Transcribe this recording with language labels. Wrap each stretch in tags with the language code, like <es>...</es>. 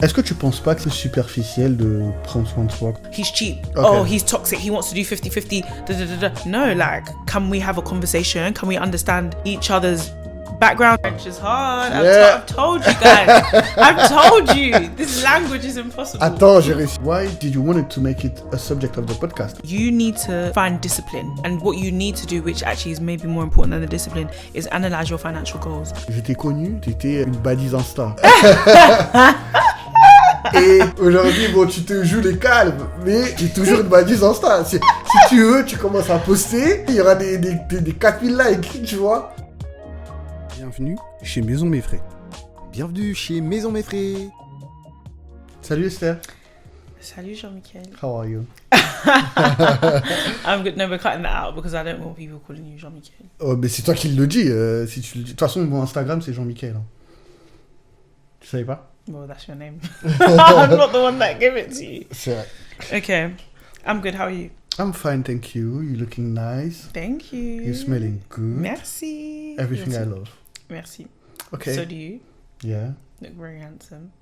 <fr>Est-ce que tu penses pas que c'est superficiel de prendre soin de soi?</fr> <en>He's cheap. Okay. Oh, he's toxic. He wants to do 50-50. Da, da, da, da. No, like, can we have a conversation? Can we understand each other's background? French is hard. I've told you guys. I've told you. This language is impossible.</en> <fr>Attends, j'ai réussi.</fr> <en>Why did you want to make it a subject of the podcast? You need to find discipline. And what you need to do, which actually is maybe more important than the discipline, is analyze your financial goals.</en> <fr>Je t'ai connu, t'étais une badise Insta. Et aujourd'hui, bon, tu te joues les calmes, mais tu es toujours une badise Insta. Si tu veux, tu commences à poster, il y aura des 4000 likes, tu vois. Bienvenue chez Maison Mefre. Bienvenue chez Maison Mefre. Salut Esther. Salut Jean-Michel.</fr> <en>How are you? I'm good. No, we're cutting that out because I don't want people calling you Jean-Michel.</en> <fr>Oh, mais c'est toi qui le dis. Si tu le dis. De toute façon, mon Instagram, c'est Jean-Michel. Hein. Tu savais pas?</fr> <en>Well, that's your name. I'm not the one that gave it to you.</en> <fr>C'est vrai.</fr> <en>Okay. I'm good. How are you? I'm fine, thank you. You're looking nice. Thank you. You're smelling good.</en> <fr>Merci.</fr> <en>Everything I love.</en> <fr>Merci.</fr> <en>Okay. So do you. Yeah. Look very handsome.</en>